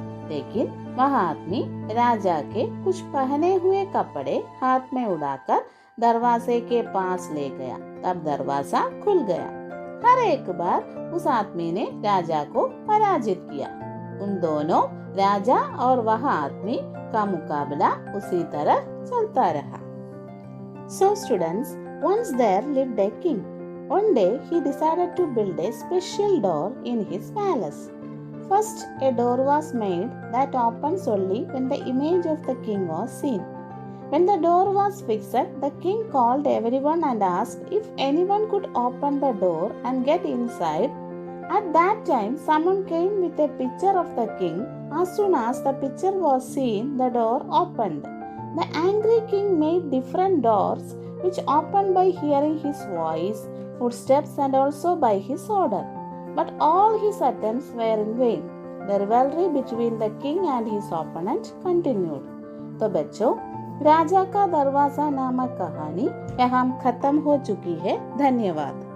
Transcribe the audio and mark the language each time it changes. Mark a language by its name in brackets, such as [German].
[Hindi] लेकिन वह आदमी राजा के कुछ पहने हुए कपड़े हाथ में उड़ाकर दरवाजे के पास ले गया। तब दरवाजा खुल गया। हर एक बार उस आदमी ने राजा को पराजित किया। उन दोनों राजा और वह आदमी का मुकाबला उसी तरह चलता रहा। [English] So students, once there lived a king. One day he decided to build a special door in his palace. First, a door was made that opens only when the image of the king was seen. When the door was fixed, the king called everyone and asked if anyone could open the door and get inside. At that time, someone came with a picture of the king. As soon as the picture was seen, the door opened. The angry king made different doors, which opened by hearing his voice, footsteps, and also by his order. but all his attempts were in vain. The rivalry between the king and his opponent continued. [Hindi] तो बच्चों, राजा का दरवाजा नामक कहानी यहाँ खत्म हो चुकी है। धन्यवाद।